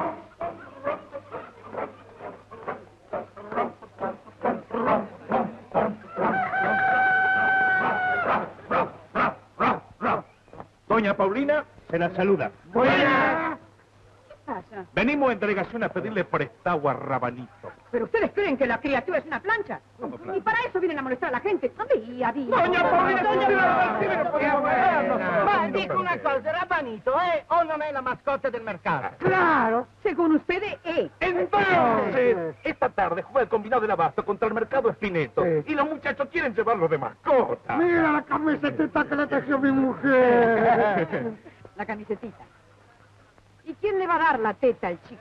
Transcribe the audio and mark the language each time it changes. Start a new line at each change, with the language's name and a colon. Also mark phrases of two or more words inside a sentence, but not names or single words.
Spanish: Doña Paulina se la saluda. ¿Qué pasa? Venimos en delegación a pedirle prestado a Rabanito. ¿Pero ustedes creen que la criatura es una plancha? ¿Cómo plancha? Y para eso vienen a molestar a la gente. Día a día. Doña Paulina,
Italian: Ma dico una cosa, Rabanito, o non è la mascotte del mercato?
Spanish: Claro, según ustedes, Entonces, esta tarde juega el combinado del abasto contra el mercado Espineto. Sí. Y los muchachos quieren llevarlo de mascota. Mira la camiseta que le trajo mi mujer. la camisetita. ¿Y quién le va a dar la teta al chico?